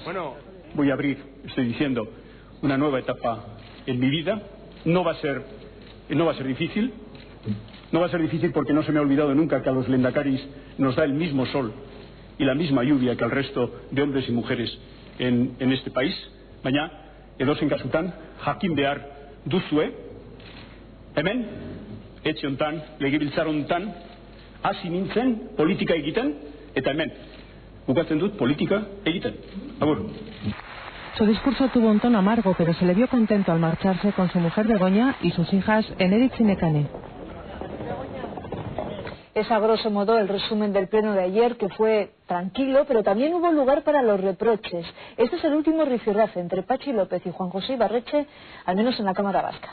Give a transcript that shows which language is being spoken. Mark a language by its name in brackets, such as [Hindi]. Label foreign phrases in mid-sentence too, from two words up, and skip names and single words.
[Spanish] Bueno, voy a abrir, estoy diciendo, una nueva etapa en mi vida. No va a ser difícil. No va a ser difícil porque no se me ha olvidado nunca que a los lehendakaris nos da el mismo sol y la misma lluvia que al resto de hombres y mujeres en este país. [Basque] Baina, edozein kasutan, jakin behar duzue, hemen, etxe hontan, legebiltzar hontan, hasi nintzen politika egiten, eta hemen, bukatzen dut politika egiten. Agur. [Spanish] Su discurso tuvo un tono amargo, pero se le vio contento al marcharse con su mujer Begoña y sus hijas Eneritz y Nekane. Es a grosso modo el resumen del pleno de ayer, que fue tranquilo, pero también hubo lugar para los reproches. Este es el último rifirrafe entre Patxi López y Juan José Ibarretxe, al menos en la Cámara Vasca.